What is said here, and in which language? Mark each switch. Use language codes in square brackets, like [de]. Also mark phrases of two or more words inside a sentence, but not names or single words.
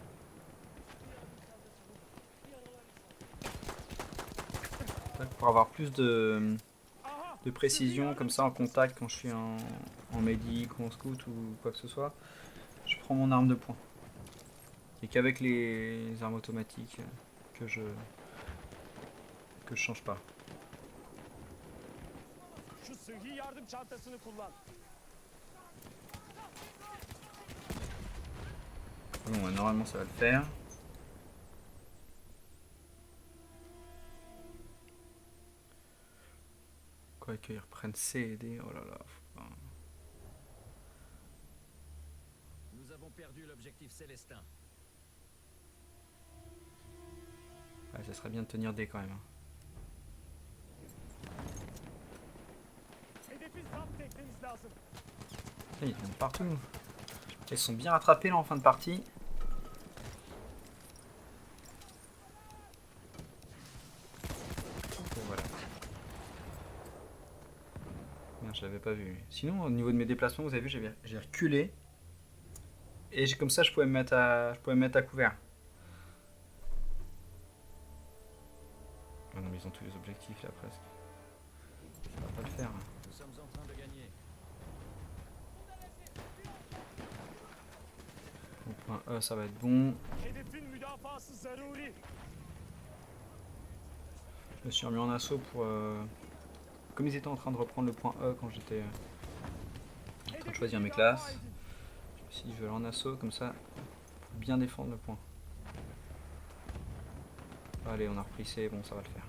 [fr] Pour avoir plus de précision comme ça en contact quand je suis en médic ou en scout ou quoi que ce soit, je prends mon arme de poing. Et qu'avec les armes automatiques que je change pas. [tr] Şu sıhhi yardım çantasını kullan. [fr] Bon, normalement ça va le faire. Quoi qu'ils reprennent C et D, oh là là. Nous avons perdu l'objectif Célestin. Ouais, ça serait bien de tenir D quand même. [tr] Hedefi zapt etmemiz lazım. [fr] Ils viennent partout. Ils sont bien rattrapés là en fin de partie. Et voilà. Merde, je l'avais pas vu. Sinon, au niveau de mes déplacements, vous avez vu, j'ai reculé. Et comme ça, je pouvais me mettre à couvert. Ah non, mais ils ont tous les objectifs là presque. Ça va pas le faire. Nous sommes en train de gagner. Au point E, ça va être bon. [tr] Hedefin müdafası zaruri. [fr] Je me suis remis en assaut pour... Comme ils étaient en train de reprendre le point E quand j'étais en train de choisir mes classes, je me suis dit je vais aller en assaut comme ça pour bien défendre le point. Allez, on a repris C, bon ça va le faire.